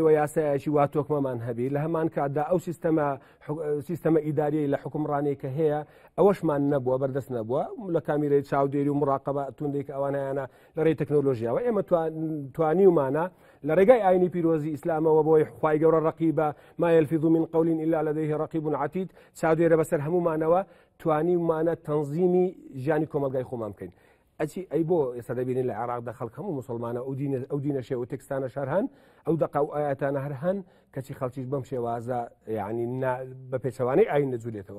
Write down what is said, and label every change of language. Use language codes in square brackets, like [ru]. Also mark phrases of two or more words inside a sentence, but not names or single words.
[ckb] و یاسایەکی وا تۆکمەمان هەبی لە هەمان کاتدا ئەو سیستەمە ئیداریەی لە حکومڕانی کە هەیە ئەوەشمان نەبووە بەردەست نەبووە لە کامیرەی چاودێری و مراقبە توندێک ئەوانیانە لە ڕێی تەکنۆلۆژیاوە ئێمە توانیومانە لە ڕێگای ئاینی پیرۆزی ئیسلامەوە بۆی خوای گەورە ڕەقیبە [ar] ما یەلفظ من قول إلا لديه رقیب عتید [ckb] چاودێرە بەسەر هەمومانەوە توانیومانە تەنزیمی ژیانی کۆمەلگای خۆمان بکەین ئەی بۆ ئێستا دەبینین لە عێراقدا خەڵک هەموو مسلمانە ئەو دینە شێ و تێکستانە شەر هەن ئەو دەقا و ئاياتانە هەر هەن کەچی خەڵکیش بەم شێوازە یعنی بە پێچەوانەی ئاین نەجوولێتەوە